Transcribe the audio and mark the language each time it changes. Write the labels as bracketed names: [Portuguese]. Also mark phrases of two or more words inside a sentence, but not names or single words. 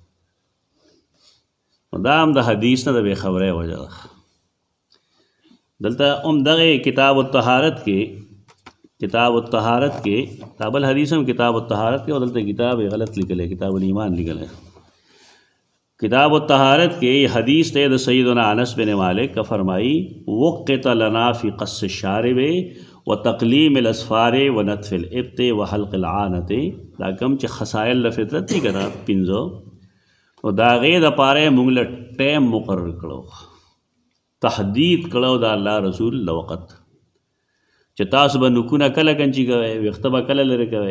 [Pashto] دا هم د حدیث نه د بېخبرۍ وجه ده. دلته هم دغه کتاب الطهارت کې دا بل حدیث هم کتاب الطهارت کې، او دلته کتاب غلط لیکلی، کتاب الایمان لیکلی. کتاب الطهارت کې حدیث ته د سیدنا انس بن مالک [Urdu] کا فرمائی [Arabic] وقت لنا فی قص الشارب و تقلیم الاظفار و نتف الابط و حلق العانت. [Pashto] دا کم چې خصائل د فطرت دي که نه پنځه، نو د هغې دپاره یې موږ له ټایم مقرر کړو، تحدید کړو د الله رسول له وخت چې تاسو به نوکونه کله کنچي کوئ، ویښته به کله لرې کوئ.